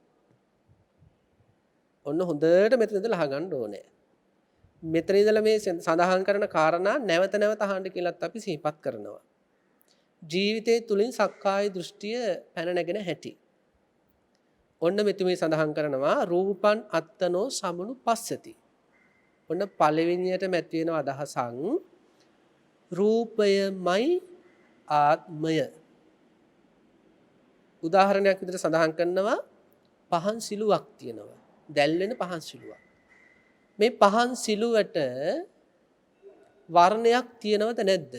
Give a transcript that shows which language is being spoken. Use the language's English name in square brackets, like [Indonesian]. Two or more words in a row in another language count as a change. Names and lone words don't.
[Sinhala] ඔන්න හොඳට මෙතන ඉඳලා අහගන්න ඕනේ. මෙතන ඉඳලා මේ සඳහන් කරන කාරණා නැවත නැවත අහන්න කියලාත් අපි සිහිපත් කරනවා. ජීවිතයේ තුලින් සක්කාය දෘෂ්ටිය පැන නැගෙන හැටි. ඔන්න මෙතුමේ සඳහන් කරනවා [Pali] රූපං අත්තනෝ සමනු පස්සති. [Sinhala] ඔන්න පළවෙනියට මැති වෙන අදහසක් රූපයමයි ආත්මය. උදාහරණයක් විදිහට සඳහන් කරනවා පහන් සිලුවක් තියෙනවා. දැල් වෙන පහන් සිලුවක්. මේ පහන් සිලුවට වර්ණයක් තියෙනවද නැද්ද?